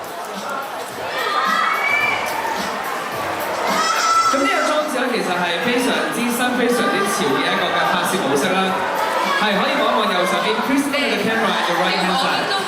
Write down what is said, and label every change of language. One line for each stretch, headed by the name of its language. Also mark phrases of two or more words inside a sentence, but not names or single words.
Cantonese: 咁呢個裝置咧，其實係非常之新、非常之潮嘅一個嘅拍攝模式啦。係可以望一望右手邊 ，
English: please look at the camera at the right hand side。